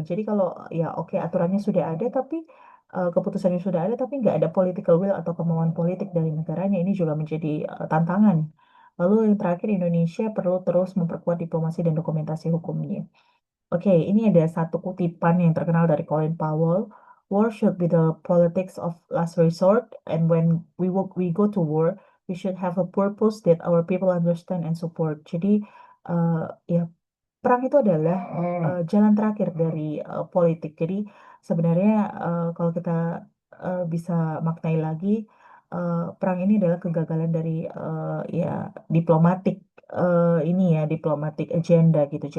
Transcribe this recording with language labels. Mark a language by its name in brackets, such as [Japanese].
[Indonesian] Jadi kalau ya oke aturannya sudah ada tapi keputusannya sudah ada tapi nggak ada political will atau kemauan politik dari negaranya ini juga menjadi tantangan. Lalu yang terakhir Indonesia perlu terus memperkuat diplomasi dan dokumentasi hukumnya. Oke, ini ada satu kutipan yang terkenal dari Colin Powell. [English] War should be the politics of last resort, and when we go to war, we should have a purpose that our people understand and support. [Indonesian] Jadi, eh, ya perang itu adalah jalan terakhir dari politik. Jadi sebenarnya kalau kita bisa maknai lagi, perang ini adalah kegagalan dari ya diplomatik ini ya diplomatik agenda gitu.